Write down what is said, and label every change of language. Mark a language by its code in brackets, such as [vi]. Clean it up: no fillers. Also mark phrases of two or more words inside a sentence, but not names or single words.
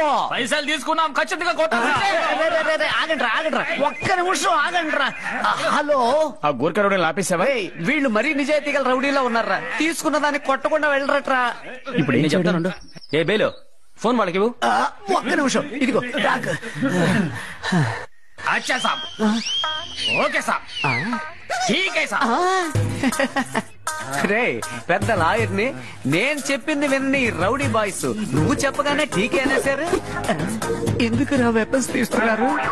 [te] పైసలు తీసుకున్నాం ఖచ్చితంగా ఆగండ్రా ఒక్క నిమిషం ఆగండ్రా. హలో, ఆ గోర్ఖా రౌడీని ఆపేసావా? వీళ్ళు మరీ నిజాయితీ గల రౌడీలో ఉన్నారా? తీసుకున్న దాన్ని కొట్టకుండా వెళ్ళరట్రా. ఇప్పుడు ఏం చెప్తాను? ఏ బేలో ఫోన్ వాళ్ళకి ఇవ్వు. ఒక్క నిమిషం ఇదిగో. [hi] अच्छा साब, ओके साब, ठीक है साब. [te] రే పెద్ద లాయర్ని, నేను చెప్పింది విన్ని [en] rowdy boys. [te] నువ్వు చెప్పగానే ఠీకే అనేసారు. ఎందుకు రా వెపన్స్ తీస్తున్నారు?